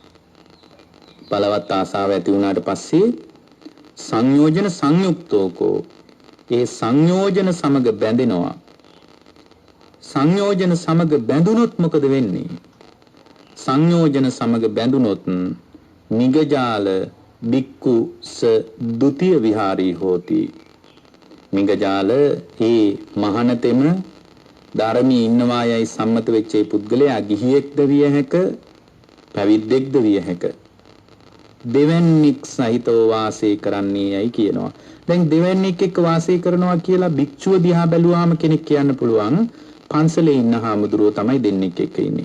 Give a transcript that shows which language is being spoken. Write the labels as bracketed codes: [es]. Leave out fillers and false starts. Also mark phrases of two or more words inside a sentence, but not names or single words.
[si] බලවත් ආසාව ඇති වුණාට පස්සේ [pi] සංයෝජන සංයුක්තෝකෝ [si] ඒ සංයෝජන සමග බැඳෙනවා. සංයෝජන සමග බැඳුනොත් මොකද වෙන්නේ? සංයෝජන සමග බැඳුනොත් [pi] නිගජාල බික්කු ස ဒ ුතිය විහාරී හෝති. [si] නිගජාල ඒ මහානතෙම ධර්මී ඉන්නවා යයි සම්මත වෙච්ච ඒ පුද්ගලයා ගිහියෙක්ද විය හැක, පැවිද්දෙක්ද විය හැක. දෙවන්නේක් සහිතව වාසය කරන්නේ යයි කියනවා. දැන් දෙවන්නේක් එක්ක වාසය කරනවා කියලා භික්ෂුව දිහා බැලුවාම කෙනෙක් කියන්න පුළුවන් පන්සලේ ඉන්න හාමුදුරුවෝ තමයි දෙන්නෙක් එක්ක ඉන්නේ.